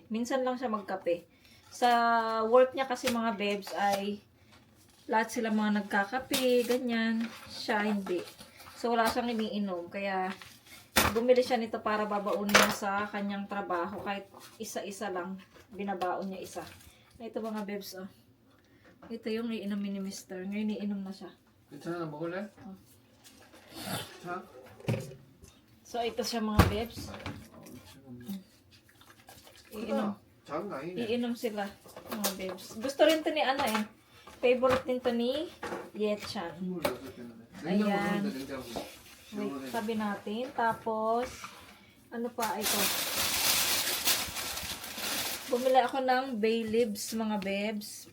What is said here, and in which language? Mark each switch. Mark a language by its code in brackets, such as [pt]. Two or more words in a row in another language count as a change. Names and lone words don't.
[tl] Minsan lang siya magkape. Sa work niya kasi mga babes ay lahat sila mga nagkakape, ganyan. Siya hindi. So wala siyang iniinom. Kaya bumili siya nito para babaunin niya sa kanyang trabaho. Kahit isa-isa lang, binabaon niya isa. Ito mga babes, oh. Ito yung iinumin ni Mr. Ngayon iinom na siya. [ko] 괜찮아 먹을래? 자. [tl] So ito siya mga babes. Iinom. [ko] 작은 거 아니네. [tl] Iinom sila mga babes. Gusto rin to ni eh. Favorite din to ni Yechan. [ko] 26개인데. [tl] Ayan. [ko] 냉장고. [tl] Wait, sabi natin. Tapos, ano pa ito? Bumili ako ng [en] bay leaves, [tl] mga babes.